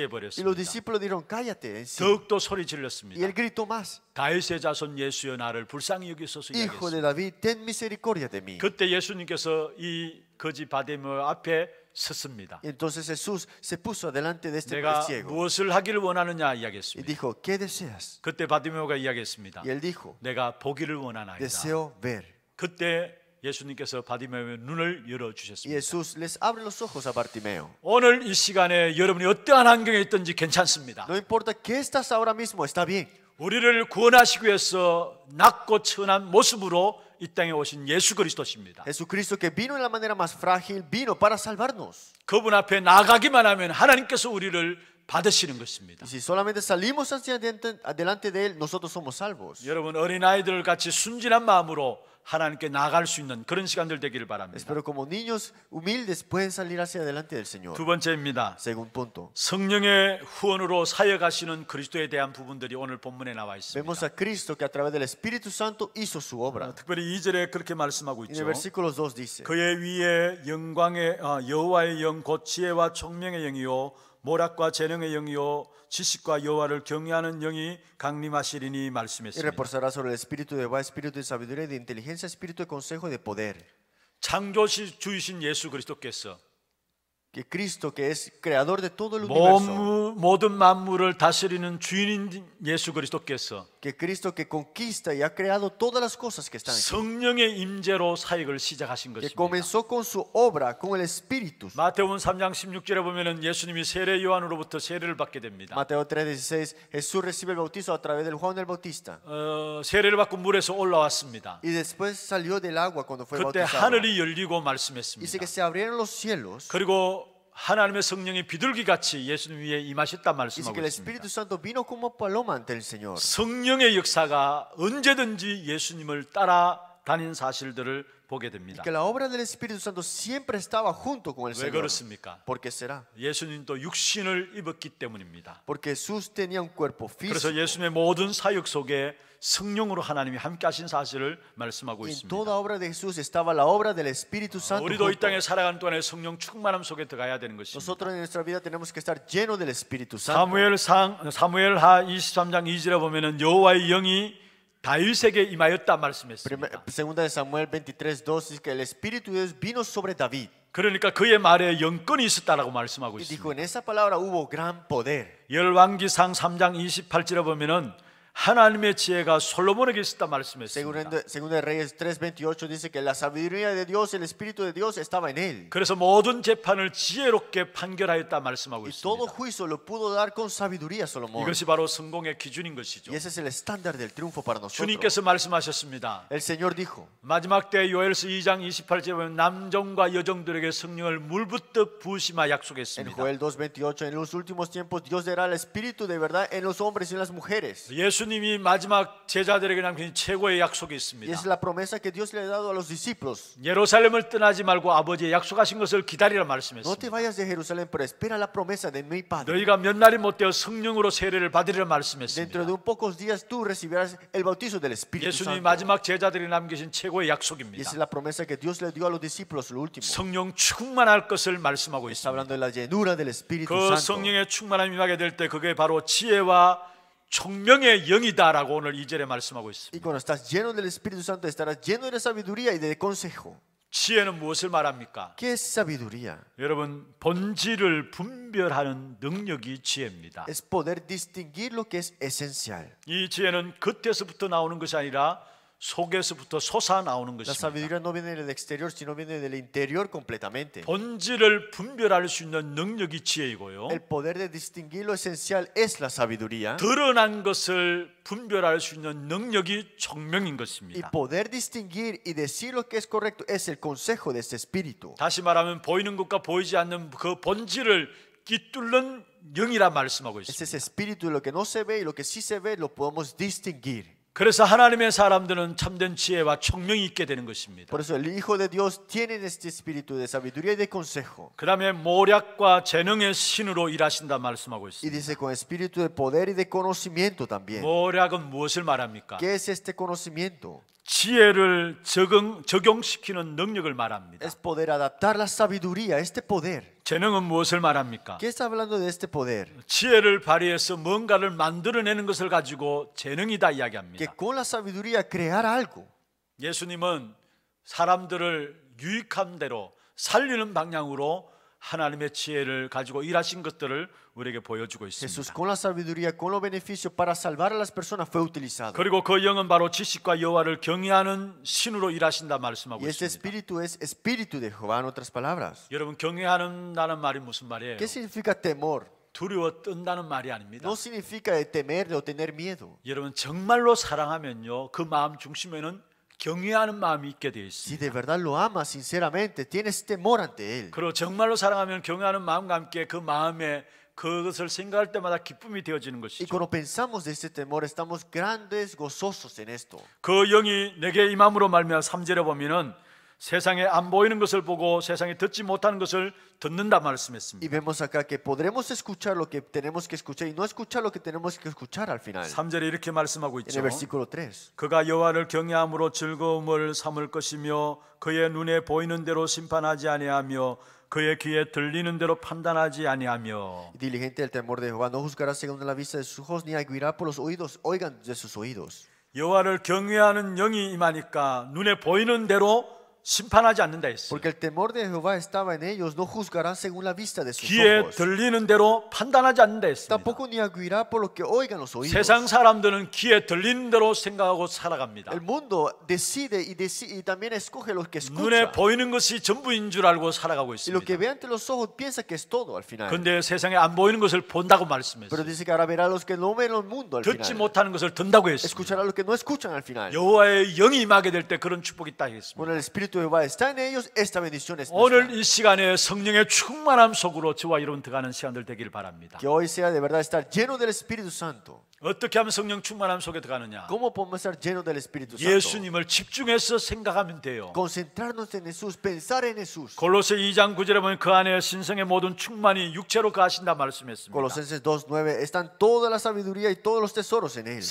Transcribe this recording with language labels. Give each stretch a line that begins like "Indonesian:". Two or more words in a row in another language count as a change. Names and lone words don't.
Spanish: Y los
Korean: 버렸습니다.
Spanish: discípulos dijeron, cállate en sí.
Korean: 더욱더 소리
Spanish: Y
Korean: 질렀습니다.
Spanish: él gritó más,
Korean: 다윗의 자손 예수여 나를 불쌍히 여기소서
Spanish: hijo de
Korean: 이야기했습니다.
Spanish: David, ten misericordia de mí.
Korean: 그때 예수님께서 이 거지 바데메오 앞에 섰습니다.
Spanish: Y entonces Jesús se puso delante de este
Korean: 내가
Spanish: ciego
Korean: 무엇을 하기를 원하느냐
Spanish: y
Korean: 이야기했습니다.
Spanish: dijo, ¿qué deseas?
Korean: 그때 바데메오가 이야기했습니다.
Spanish: Y él dijo,
Korean: 내가 보기를 원하나이다.
Spanish: deseo ver.
Korean: 그때 예수님께서 바디메오의 눈을 열어
Spanish: Y
Korean: 주셨습니다.
Spanish: Jesús les abre los ojos a Bartimeo.
Korean: 오늘 이 시간에 여러분이 어떠한 환경에 있든지 괜찮습니다.
Spanish: No importa qué estás ahora mismo, está bien.
Korean: 우리를 구원하시기 위해서 낮고 천한 모습으로 이 땅에 오신 예수 그리스도십니다.
Spanish: Jesucristo que vino de la manera más frágil, vino para salvarnos.
Korean: 그분 앞에 나가기만 하면 하나님께서 우리를 받으시는 것입니다.
Spanish: Y si solamente salimos adelante de Él, nosotros somos salvos.
Korean: 여러분 어린아이들 같이 순진한 마음으로 하나님께 나갈 수 있는 그런 시간들 되기를 바랍니다.
Spanish: Espero como niños humildes pueden salir hacia adelante del Señor.
Korean: 두 번째입니다.
Spanish: Segundo punto.
Korean: 성령의 후원으로 사역하시는 그리스도에 대한 부분들이 오늘 본문에 나와
Spanish: Vemos
Korean: 있습니다.
Spanish: a Cristo que a través del Espíritu Santo hizo su obra.
Korean: 특별히 2절에 그렇게 말씀하고
Spanish: En el
Korean: 있죠.
Spanish: versículo 2 dice,
Korean: 그의 위에 영광의 여호와의 영 곧 지혜와 총명의 영이요 모략과 재능의 영이요 지식과 여호와를 경외하는 영이 강림하시리니
Spanish: y
Korean: 말씀했습니다.
Spanish: reposará sobre el Espíritu de Jehová, Espíritu de sabiduría y de inteligencia, Espíritu de consejo y de poder.
Korean: 창조주이신 예수 그리스도께서
Spanish: que Cristo, que es creador de todo el universo,
Korean: 모든 만물을 다스리는 주인인 예수 그리스도께서
Spanish: que Cristo que conquista y ha creado todas las cosas que están aquí,
Korean: 성령의 임재로 사역을 시작하신
Spanish: que
Korean: 것입니다.
Spanish: comenzó con su obra, con el Espíritu.
Korean: 마태복음 3장 16절에 보면은 예수님이 세례 요한으로부터 세례를 받게 됩니다.
Spanish: Mateo 3:16, Jesús recibe el bautizo a través del Juan el Bautista.
Korean: 세례를 받고 물에서 올라왔습니다.
Spanish: Y después salió del agua cuando fue
Korean: 그때
Spanish: bautizado.
Korean: 하늘이 열리고
Spanish: Dice
Korean: 말씀했습니다.
Spanish: que se abrieron los cielos.
Korean: 그리고 하나님의 성령이 비둘기같이 예수님 위에 임하셨다
Spanish: Dice
Korean: 말씀하고
Spanish: que el
Korean: 있습니다.
Spanish: Espíritu Santo vino como paloma ante el Señor.
Korean: 성령의 역사가 언제든지 예수님을 따라다닌 사실들을 보게 됩니다.
Spanish: Que la obra del Espíritu Santo siempre estaba junto con el
Korean: 왜
Spanish: Señor.
Korean: 그렇습니까?
Spanish: ¿Por qué será?
Korean: 예수님도 육신을 입었기 때문입니다.
Spanish: Porque Jesús tenía un cuerpo
Korean: 그래서
Spanish: físico.
Korean: 예수님의 모든 사역 속에 성령으로 하나님이 함께 하신 사실을 말씀하고
Spanish: En
Korean: 있습니다.
Spanish: toda obra de Jesús estaba la obra del Espíritu Santo.
Korean: 우리도 이
Spanish: junto.
Korean: 땅에 살아가는 동안에 성령 충만함 속에 들어가야 되는 것입니다.
Spanish: Nosotros en nuestra vida tenemos que estar llenos del Espíritu Santo.
Korean: 사무엘하 23장 2절에 보면은 여호와의 영이 다윗에게 임하였다 말씀했습니다.
Spanish: Segunda de Samuel 23:2 dice que el Espíritu de Dios vino sobre David.
Korean: 그러니까 그의 말에 영권이 있었다라고 말씀하고
Spanish: Y
Korean: 있습니다.
Spanish: dijo, en esa palabra hubo gran poder.
Korean: 열왕기상 3장 28절에 보면은 하나님의 지혜가 솔로몬에게 있었다 말씀했습니다.
Spanish: Segunda de Reyes 3:28 dice que la sabiduría de Dios, el Espíritu de Dios estaba en él.
Korean: 그래서 모든 재판을 지혜롭게 판결하였다 말씀하고
Spanish: Y todo
Korean: 있습니다.
Spanish: juicio lo pudo dar con sabiduría Salomón.
Korean: 이것이 바로 성공의 기준인 것이죠.
Spanish: Y ese es el estándar del triunfo para nosotros.
Korean: 주님께서 말씀하셨습니다.
Spanish: El Señor dijo,
Korean: 마지막 때 요엘서 2장 28절에 보면 남정과 여정들에게 성령을 물붓듯 부으시마
Spanish: en
Korean: 약속했습니다.
Spanish: Joel 2:28, en los últimos tiempos Dios dará el Espíritu de verdad en los hombres y en las mujeres.
Korean: 예수님이 마지막 제자들에게 남긴 최고의 약속이
Spanish: Y
Korean: 있습니다.
Spanish: es la promesa que Dios le ha dado a los discípulos.
Korean: 예루살렘을 떠나지 말고 아버지의 약속하신 것을 기다리라
Spanish: No te
Korean: 말씀했습니다.
Spanish: vayas de Jerusalén, pero espera la promesa de mi Padre.
Korean: 너희가 몇 날이 못 되어 성령으로 세례를 받으리라
Spanish: Dentro
Korean: 말씀했습니다.
Spanish: de un pocos días tú recibirás el bautizo del Espíritu
Korean: 예수님이
Spanish: Santo.
Korean: 마지막 제자들이 남기신 최고의
Spanish: Y
Korean: 약속입니다.
Spanish: esa es la promesa que Dios le dio a los discípulos, lo último.
Korean: 성령 충만할 것을 말씀하고
Spanish: Está
Korean: 있습니다.
Spanish: hablando de la llenura del Espíritu
Korean: 그
Spanish: Santo.
Korean: 성령의 충만함이 임하게 될 때 그게 바로 지혜와 총명의 영이다라고 오늘 2절에 말씀하고
Spanish: Y
Korean: 있습니다.
Spanish: cuando estás lleno del Espíritu Santo, estarás lleno de sabiduría y de consejo.
Korean: 지혜는 무엇을 말합니까?
Spanish: ¿Qué es sabiduría?
Korean: 여러분, 본질을 분별하는 능력이 지혜입니다.
Spanish: Es poder distinguir lo que es esencial.
Korean: 이 지혜는 겉에서부터 나오는 것이 아니라 속에서부터 솟아 나오는
Spanish: La
Korean: 것입니다.
Spanish: sabiduría no viene del exterior, sino viene del interior completamente.
Korean: 본질을 분별할 수 있는 능력이 지혜이고요.
Spanish: El poder de distinguir lo esencial es la sabiduría.
Korean: 드러난 것을 분별할 수 있는 능력이 총명인
Spanish: Y
Korean: 것입니다.
Spanish: poder distinguir y decir lo que es correcto es el consejo de este espíritu.
Korean: 다시 말하면 보이는 것과 보이지 않는 그 본질을 깃뚫는 영이라 말씀하고
Spanish: Es ese
Korean: 있습니다.
Spanish: espíritu de lo que no se ve y lo que sí se ve lo podemos distinguir.
Korean: 그래서 하나님의 사람들은 참된 지혜와 총명이 있게 되는 것입니다.
Spanish: Por eso el Hijo de Dios tiene este espíritu de sabiduría y de consejo.
Korean: 그 다음에 모략과 재능의 신으로 일하신다 말씀하고
Spanish: Y
Korean: 있습니다.
Spanish: dice con espíritu de poder y de conocimiento también.
Korean: 모략은 무엇을 말합니까?
Spanish: ¿Qué es este conocimiento?
Korean: 지혜를 적용시키는 능력을 말합니다.
Spanish: Es poder adaptar la sabiduría, este poder.
Korean: 재능은 무엇을 말합니까?
Spanish: ¿Qué está hablando de este poder?
Korean: 지혜를 발휘해서 뭔가를 만들어내는 것을 가지고 재능이다 이야기합니다.
Spanish: Que con la sabiduría crear algo.
Korean: 예수님은 사람들을 유익한 대로 살리는 방향으로 하나님의 지혜를 가지고 일하신 것들을 우리에게 보여주고
Spanish: Jesús
Korean: 있습니다.
Spanish: con la sabiduría, con los beneficios para salvar a las personas fue utilizado.
Korean: 그리고 그 영은 바로 지식과 여호와를 경외하는 신으로 일하신다 말씀하고
Spanish: Y este
Korean: 있습니다.
Spanish: espíritu es espíritu de Jehová, en otras palabras.
Korean: 여러분, 경외하는다는 말이 무슨 말이에요?
Spanish: ¿Qué significa temor?
Korean: 두려워 뜬다는 말이 아닙니다.
Spanish: No significa de temer o tener miedo.
Korean: 여러분, 정말로 사랑하면요, 그 마음 중심에는 경외하는 마음이 있게 되어
Spanish: Si
Korean: 있습니다.
Spanish: de verdad lo amas sinceramente, tienes temor ante Él.
Korean: 그리고 정말로 사랑하면 경외하는 마음과 함께 그 마음에 그것을 생각할 때마다 기쁨이 되어지는
Spanish: Y
Korean: 것이죠.
Spanish: cuando pensamos de este temor, estamos grandes, gozosos en esto.
Korean: 그 영이 내게 임함으로 말미암아 3절에 보면은 세상에 안 보이는 것을 보고 세상에 듣지 못하는 것을 듣는다
Spanish: Y
Korean: 말씀했습니다.
Spanish: vemos acá que podremos escuchar lo que tenemos que escuchar y no escuchar lo que tenemos que escuchar al final.
Korean: 3절에 이렇게 말씀하고
Spanish: En
Korean: 있죠.
Spanish: el versículo 3.
Korean: 그가 여호와를 경외함으로 즐거움을 삼을 것이며 그의 눈에 보이는 대로 심판하지 아니하며 그의 귀에 들리는 대로 판단하지 아니하며.
Spanish: Y diligente del temor de Jehová, no juzgará según la vista de sus ojos, ni aguirá por los oídos, oigan de sus oídos.
Korean: 여호와를 경외하는 영이 임하니까 눈에 보이는 대로 심판하지 않는다 했어요.
Spanish: Porque el temor de Jehová estaba en ellos, no juzgarán según la vista de sus
Korean: 귀에
Spanish: ojos.
Korean: 들리는 대로 판단하지 않는다 했습니다.
Spanish: Tampoco ni acudirá por lo que oigan los oídos.
Korean: 세상 사람들은 귀에 들리는 대로 생각하고 살아갑니다.
Spanish: El mundo decide y también escoge lo que
Korean: 눈에
Spanish: escucha.
Korean: 보이는 것이 전부인 줄 알고 살아가고
Spanish: Y lo que
Korean: 있습니다.
Spanish: ve ante los ojos piensa que es todo al final.
Korean: 그런데 세상에 안 보이는 것을 본다고
Spanish: Pero
Korean: 말씀했어요.
Spanish: dice que ahora verá los que no ven el mundo al
Korean: 듣지
Spanish: final.
Korean: 못하는 것을 듣는다고 했습니다.
Spanish: Escuchará los que no escuchan al final.
Korean: 여호와의 영이 임하게 될 때 그런 축복이 있다 했습니다.
Spanish: Cuando el Espíritu de Jehová está en ellos, esta bendición es
Korean: 오늘
Spanish: nuestra.
Korean: 이 시간에 성령의 충만함 속으로 저와 여러분 들어가는 시간들 되기를 바랍니다.
Spanish: Que hoy sea de verdad estar lleno del Espíritu Santo.
Korean: 어떻게 하면 성령 충만함 속에 들어가느냐?
Spanish: ¿Cómo podemos estar llenos del Espíritu Santo?
Korean: 예수님을 집중해서 생각하면 돼요.
Spanish: Concentrarnos en Jesús, pensar en Jesús.
Korean: 골로새 2장 9절에 보면 그 안에 신성의 모든 충만이 육체로 가신다 말씀했습니다.
Spanish: Colosenses 2:9 están toda la sabiduría y todos los tesoros en él.